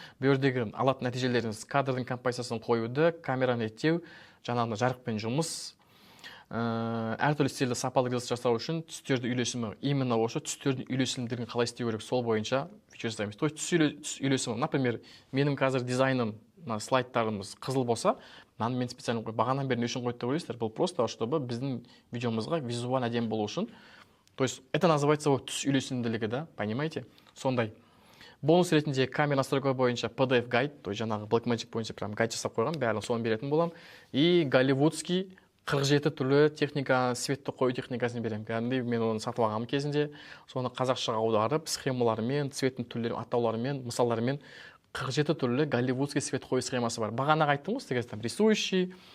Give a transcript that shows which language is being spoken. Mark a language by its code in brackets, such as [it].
[kk] Бұл жердегі алатын нәтижелеріңіз кадрдың композициясын қоюды, камераны реттеу, жаңағы жарықпен жұмыс, әртүрлі стильді сапалы рилс жасау үшін түстерді үйлесімі, [ru] именно [kk] осы түстердің үйлесімдерін қалай істеу керек, сол бойынша фичер жасаймыз. [ru] То есть [kk] түс үйлесімі, [ru] например, [kk] менің қазір дизайным, слайдтарымыз қызыл болса, мен [ru] специально [kk] бағанан бері не үшін қойды деп ойлайсыздар? Бұл [ru] просто, чтобы [kk] біздің видеомызға визуально әдемі болу үшін. [ru] То есть это называется [kk] түс үйлесімділігі, [ru] да, понимаете? [kk] Сондай. Бонус ретінде камера настройка бойынша PDF гайд, [ru] то есть [kk] жаңағы Blackmagic бойынша прям гайд жасап қойған, бәрін соны беретін болам. [ru] И голливудский [kk] 47 түрлі техника, светті қою техникасын берем. Кәдімгідей мен оны сатып алғам кезінде, соны қазақшаға аударып, схемаларымен, цветтің түрлері, атауларымен, мысалдарымен 47 түрлі голливудский свет қою схемасы бар. Бағана айттым ғой, сізге [ru] там рисующий,